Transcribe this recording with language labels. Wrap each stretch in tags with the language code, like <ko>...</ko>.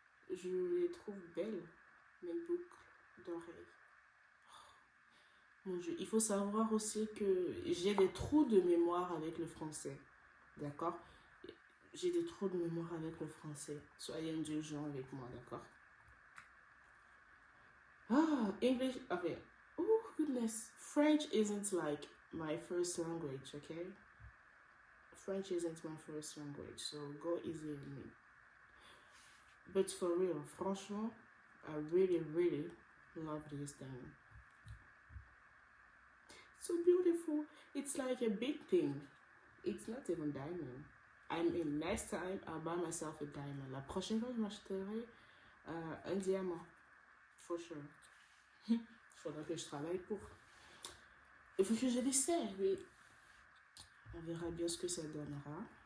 <fr>Je les trouve belles, mes boucles d'oreilles. Mon Dieu, il faut savoir aussi que j'ai des trous de mémoire avec le français. D'accord? J'ai des trous de mémoire avec le français. Soyez indulgents avec moi, d'accord?</fr> <en>Ah, English, okay. Oh, goodness. French isn't like my first language, okay? French isn't my first language, so go easy on me. But for real, franchement, I really, really love this thing. So beautiful. It's like a big thing. It's not even diamond. I mean, next time I'll buy myself a diamond.</en> <fr>La prochaine fois, je m'achèterai un diamant.</fr> <en>For sure.</en> <fr>Il faudra que je travaille pour. Il faut que je l'essaie, oui. On verra bien ce que ça donnera.</fr>